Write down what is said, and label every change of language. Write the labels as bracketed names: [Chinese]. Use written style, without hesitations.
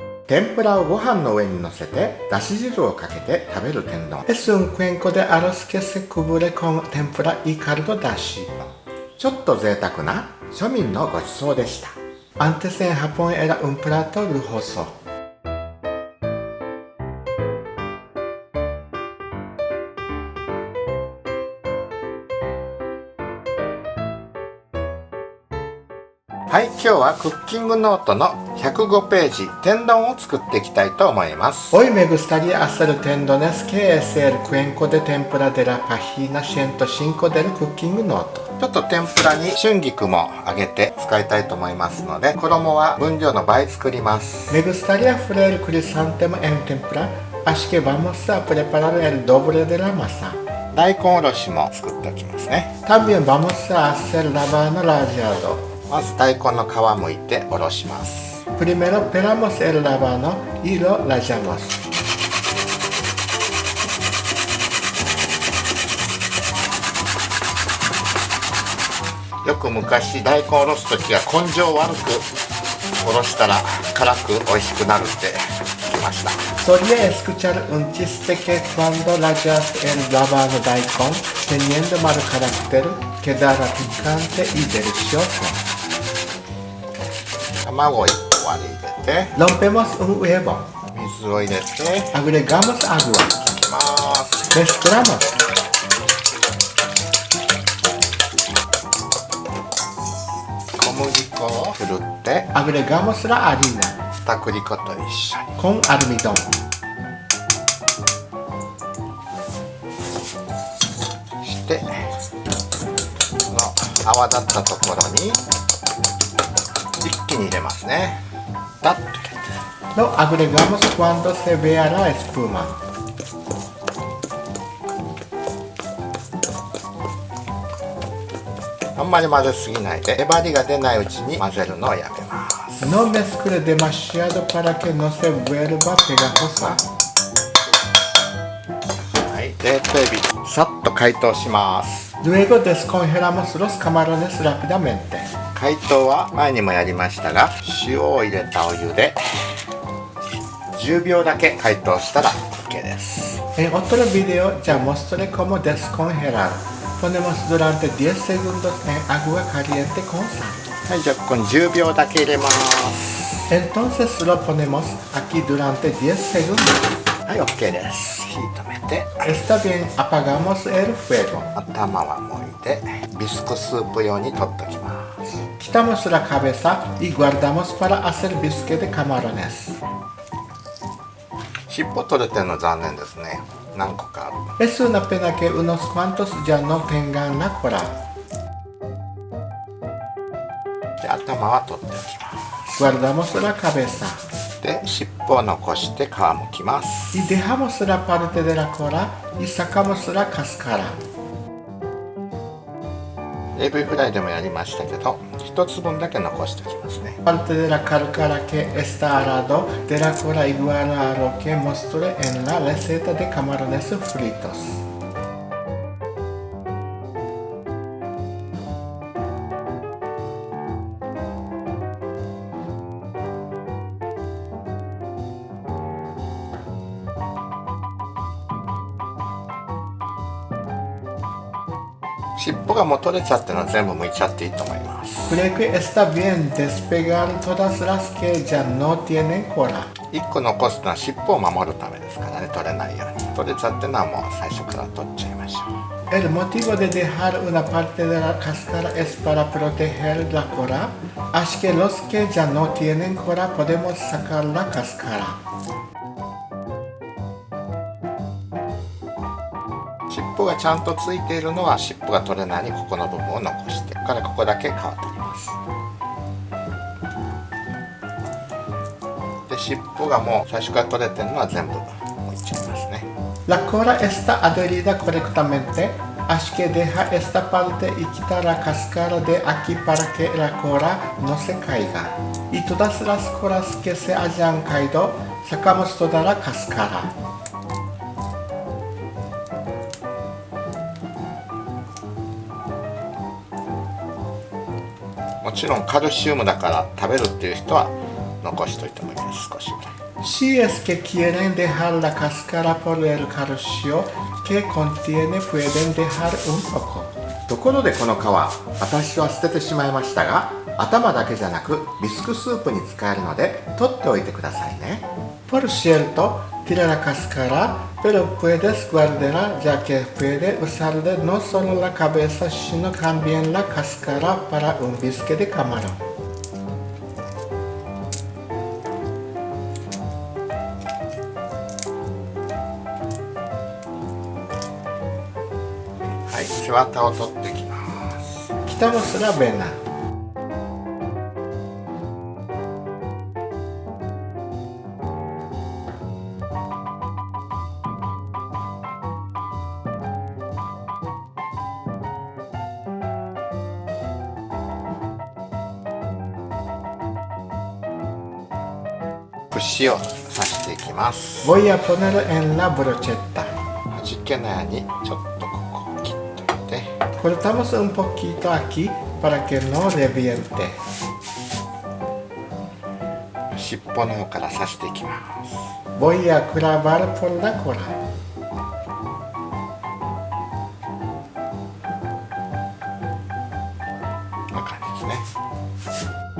[Japanese] 天ぷらをご飯の上に乗せてだし汁をかけて食べる天丼。 [Spanish] Es un cuenco de arroz que se cubre con tempura y caldo dashi。 [Japanese] ちょっと贅沢な庶民のごちそうでした。 [Spanish] Antes en Japón era un plato lujoso。 [Japanese] はい、今日はクッキングノートの105ページ、天丼を作っていきたいと思います。 [Spanish] Hoy me gustaría hacer tendones que es el cuenco de tempura de la página 105 del cooking note。 [Japanese] ちょっと天ぷらに春菊も揚げて使いたいと思いますので、衣は分量の倍作ります。 [Spanish] Me gustaría freír el crisantemo en tempura, así que vamos a preparar el doble de la masa。 [Japanese] 大根おろしも作っておきますね。 [Spanish] También vamos a hacer rábano rallado。 [Japanese] まず大根の皮むいておろします。 [Spanish] Primero pelamos el rábano y lo rallamos。 [Japanese] よく昔大根おろすときは根性悪くおろしたら辛く美味しくなるって聞きました。 [Spanish] Solía escuchar un chiste que cuando rayas el rábano daikon teniendo mal carácter quedará picante y delicioso。 [Japanese] 卵を1個割り入れて [Spanish] rompemos un huevo。 [Japanese] 水を入れて [Spanish] agregamos agua。 [Japanese] かけます。 [Spanish] mezclamos。 [Japanese] 小麦粉をふるって [Spanish] agregamos la harina。 [Japanese] 片栗粉と一緒に [Spanish] con almidón。 [Japanese] してこの泡立ったところに一気に入れますね。ダッと入れて。 [Spanish] Lo agregamos cuando se vea la espuma。 [Japanese] あんまり混ぜすぎないで、粘りが出ないうちに混ぜるのをやめます。 [Spanish] No mezcle demasiado para que no se vuelva pegajosa。 [Japanese] はい、冷凍エビさっと解凍します。 [Spanish] Luego descongelamos los camarones rápidamente。 [Japanese] 解凍は前にもやりましたが、塩を入れたお湯で10秒だけ解凍したら OK です。 [Spanish] En otro video ya mostré cómo descongelar。 Ponemos durante 10 segundos en agua caliente con sal。 [Japanese] はい、じゃあここに10秒だけ入れます。 [Spanish] Entonces lo ponemos aquí durante 10 segundos。 [Japanese] はい、OK です。火止めて。 [Spanish] Está bien, apagamos el fuego。 [Japanese] 頭はもいで、ビスクスープ用に取っておきます。 [Spanish] Quitamos la cabeza y guardamos para hacer bisque de camarones。 [Japanese] 尻尾取れてるの残念ですね。何個かある。 [Spanish] Es una pena que unos cuantos ya no tengan la cola。 [Japanese] で、頭は取っておきます。 [Spanish] Guardamos la cabeza。 [Japanese] で、尻尾を残して皮むきます。 [Spanish] Y dejamos la parte de la cola y sacamos la cáscara。 [Japanese] AV フライでもやりましたけど、一つ分だけ残しておきますね。 [Spanish] Parte de la cáscara que está al lado de la cola igual a lo que mostré en la receta de camarones fritos。 [Japanese] 尻尾がもう取れちゃってるのは全部剥いちゃっていいと思います。 [Spanish] Creo que está bien despegar todas las que ya no tienen cola。 [Japanese] 1個残すのは尻尾を守るためですからね、取れないように。取れちゃってるのはもう最初から取っちゃいましょう。 [Spanish] El motivo de dejar una parte de la cáscara es para proteger la cola, así que los que ya no tienen cola podemos sacar la cáscara。 [Japanese] 尻尾がちゃんとついているのは尻尾が取れないようにここの部分を残してからここだけ皮を取ります。で、尻尾がもう最初から取れてるのは全部剥いちゃいますね。 [Spanish] La cola está adherida correctamente, así que deja esta parte y quita la cáscara de aquí para que la cola no se caiga. Y todas las colas que se hayan caído, sacamos toda la cáscara。 [Japanese] もちろんカルシウムだから食べるっていう人は残しといてもいいです。少しぐらい。 [Spanish] Si es que quieren dejar la cáscara por el calcio que contiene, pueden dejar un poco. [Japanese] ところでこの皮、私は捨ててしまいましたが、頭だけじゃなくビスクスープに使えるので取っておいてくださいね。 [Spanish] Por cierto, tira la cáscara, pero puedes guardarla ya que puede usarle no solo la cabeza, sino también la cáscara para un bisque de camarón. [Japanese] はい、背わたを取っていきます。 [Spanish] Quitamos la vena. [Japanese] 串を刺していきます。 [Spanish] Voy a poner en la brocheta. [Japanese] 端っけのようにちょっとここを切っといて、 [Spanish] Cortamos un poquito aquí para que no reviente. [Japanese] 尻尾の方から刺していきます。 [Spanish] Voy a clavar por la cola. [Japanese] こんな感じですね。